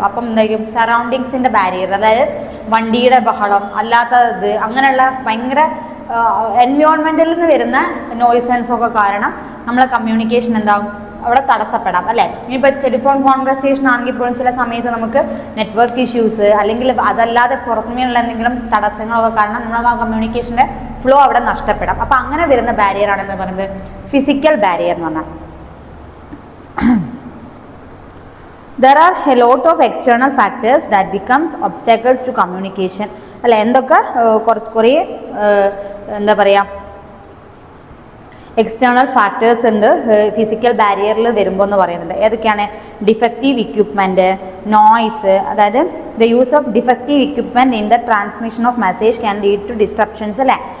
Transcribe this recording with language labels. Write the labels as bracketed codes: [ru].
[ml] അപ്പം എന്തായിരിക്കും സറൗണ്ടിങ്സിൻ്റെ ബാരിയർ, അതായത് വണ്ടിയുടെ ബഹളം അല്ലാത്തത് അങ്ങനെയുള്ള ഭയങ്കര എൻവയോൺമെൻറ്റിൽ നിന്ന് വരുന്ന നോയ്സൻസൊക്കെ കാരണം നമ്മളെ കമ്മ്യൂണിക്കേഷൻ എന്താകും അവിടെ തടസ്സപ്പെടാം അല്ലേ. ഇനിയിപ്പോൾ ടെലിഫോൺ കോൺവെർസേഷൻ ആണെങ്കിൽ പോലും ചില സമയത്ത് നമുക്ക് നെറ്റ്വർക്ക് ഇഷ്യൂസ് അല്ലെങ്കിൽ അതല്ലാതെ പുറത്തുനിന്നുള്ള എന്തെങ്കിലും തടസ്സങ്ങളൊക്കെ കാരണം നമ്മൾ ആ കമ്മ്യൂണിക്കേഷൻ്റെ ഫ്ലോ അവിടെ നഷ്ടപ്പെടാം. അപ്പം അങ്ങനെ വരുന്ന ബാരിയർ ആണെന്ന് പറയുന്നത് ഫിസിക്കൽ ബാരിയർ എന്ന് പറഞ്ഞാൽ. [en] There are a lot of external factors that becomes obstacles to communication. [ml] അല്ല എന്തൊക്കെ കുറേ എന്താ പറയുക എക്സ്റ്റേണൽ ഫാക്ടേഴ്സ് ഉണ്ട് ഫിസിക്കൽ ബാരിയറിൽ വരുമ്പോൾ എന്ന് പറയുന്നുണ്ട്. ഏതൊക്കെയാണ്? [en] Defective equipment, noise, അതായത് the use of defective equipment in the transmission of message can lead to disruptions അല്ലേ.